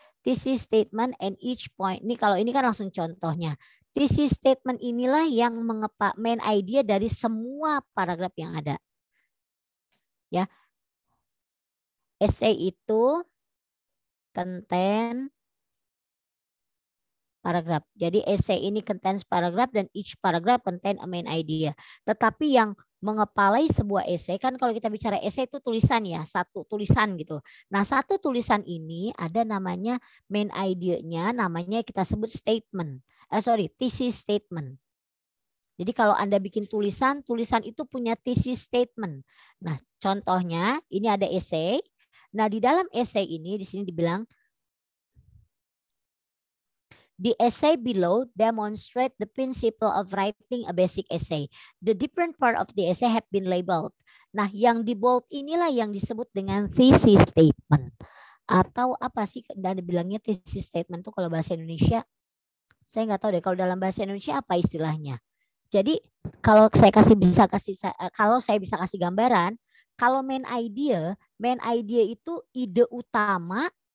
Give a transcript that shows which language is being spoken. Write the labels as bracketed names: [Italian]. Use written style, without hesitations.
[English] Thesis statement and each point. [Indonesian] Ini kalau ini kan langsung contohnya. Thesis statement inilah yang mengepak main idea dari semua paragraf yang ada. Ya. Essay itu contain paragraf. Jadi essay ini contains paragraf dan [English] each paragraph contain a main idea. [Indonesian] Tetapi yang mengepalai sebuah essay kan kalau kita bicara essay itu tulisan ya, satu tulisan gitu. Nah, satu tulisan ini ada namanya main idea-nya, namanya kita sebut statement. Thesis statement. Jadi kalau Anda bikin tulisan itu punya thesis statement. Nah, contohnya ini ada essay. Nah, di dalam essay ini di sini dibilang [English] the essay below demonstrate the principle of writing a basic essay. The different part of the essay have been labeled. [Indonesian] Nah, yang di bold inilah yang disebut dengan thesis statement. Atau apa sih dan bilangnya thesis statement itu kalau bahasa Indonesia? Saya nggak tahu deh kalau dalam bahasa Indonesia apa istilahnya. Jadi kalau saya bisa kasih gambaran, kalau main idea itu ide utama.